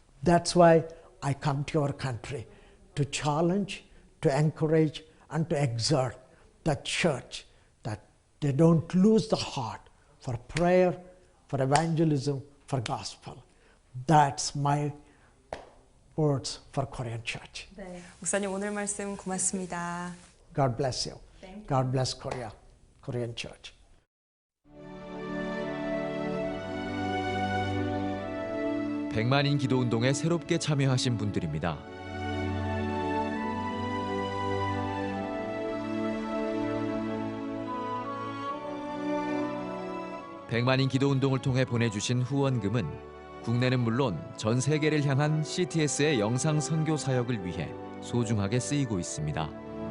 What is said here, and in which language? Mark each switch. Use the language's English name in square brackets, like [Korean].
[English] That's why I come to your country to challenge, to encourage, and to exhort the church that they don't lose the heart for prayer, for evangelism, for gospel. That's my words for Korean church. [Korean] 네, 목사님 오늘 말씀 고맙습니다. [English] God bless you. God bless Korea, Korean church. [Korean] 백만인 기도 운동에 새롭게 참여하신 분들입니다. 백만인 기도 운동을 통해 보내주신 후원금은 국내는 물론 전 세계를 향한 CTS의 영상 선교 사역을 위해 소중하게 쓰이고 있습니다.